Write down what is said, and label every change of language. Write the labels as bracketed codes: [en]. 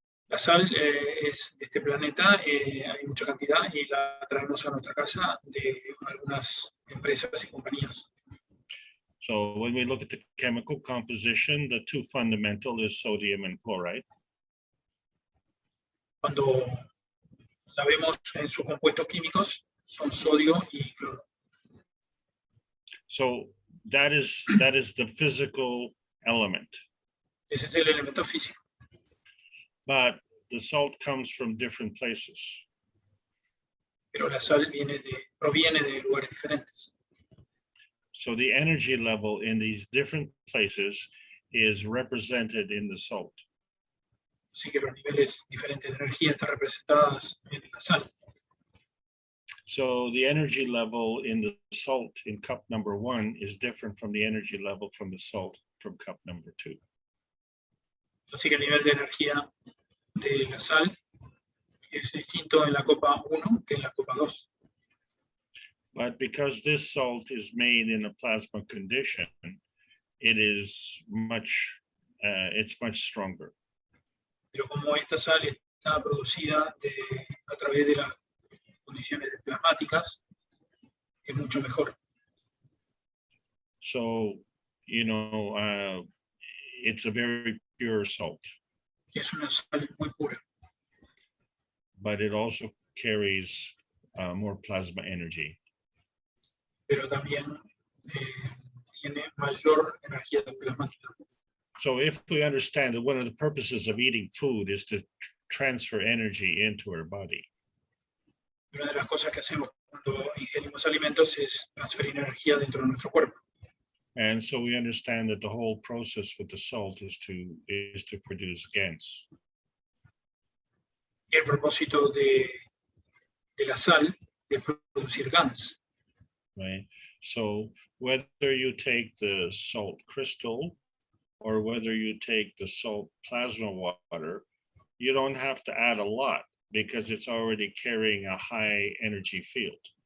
[es] La sal es de este planeta, hay mucha cantidad y la traemos a nuestra casa de algunas empresas y compañías. [en] So when we look at the chemical composition, the two fundamental is sodium and chloride. [es] Cuando la vemos en sus compuestos químicos, son sodio y cloro. [en] So that is the physical element. [es] Ese es el elemento físico. [en] But the salt comes from different places. [es] Pero la sal proviene de lugares diferentes. [en] So the energy level in these different places is represented in the salt. [es] Así que los niveles diferentes de energía están representados en la sal. [en] So the energy level in the salt in cup number 1 is different from the energy level from the salt from cup number 2. [es] Así que el nivel de energía de la sal es distinto en la copa 1 que en la copa 2. [en] But because this salt is made in a plasma condition, it is much, it's much stronger. [es] Pero como esta sal está producida a través de las condiciones plasmáticas, es mucho mejor. [en] So, you know, it's a very pure salt, [es] Es una sal muy pura, [en] but it also carries more plasma energy. [es] pero también tiene mayor energía plasmática. [en] So if we understand that one of the purposes of eating food is to transfer energy into our body, [es] Una de las cosas que hacemos cuando ingerimos alimentos es transferir energía dentro de nuestro cuerpo. [en] and so we understand that the whole process with the salt is to produce GANs. [es] Y el propósito de la sal es producir GANs. [en] Right? So whether you take the salt crystal or whether you take the salt plasma water, you don't have to add a lot because it's already carrying a high energy field.